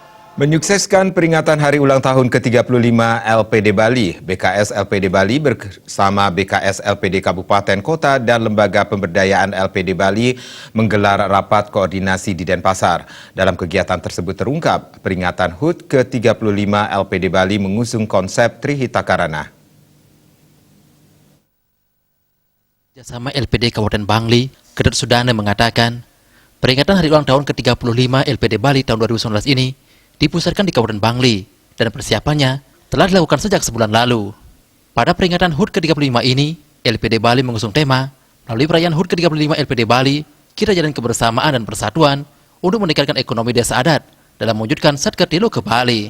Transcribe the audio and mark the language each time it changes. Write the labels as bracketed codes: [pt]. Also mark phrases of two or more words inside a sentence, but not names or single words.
[id] Menyukseskan peringatan hari ulang tahun ke-35 LPD Bali, BKS LPD Bali bersama BKS LPD Kabupaten Kota dan Lembaga Pemberdayaan LPD Bali menggelar rapat koordinasi di Denpasar. Dalam kegiatan tersebut terungkap, peringatan HUT ke-35 LPD Bali mengusung konsep Trihita Karana. Bersama LPD Kabupaten Bangli, Kedut Sudana mengatakan, peringatan hari ulang tahun ke-35 LPD Bali tahun 2019 ini dipusatkan di Kabupaten Bangli dan persiapannya telah dilakukan sejak sebulan lalu. Pada peringatan HUT ke-35 ini, LPD Bali mengusung tema, melalui perayaan HUT ke-35 LPD Bali, kita jalan kebersamaan dan persatuan untuk meningkatkan ekonomi desa adat dalam mewujudkan Satkertilo ke Bali.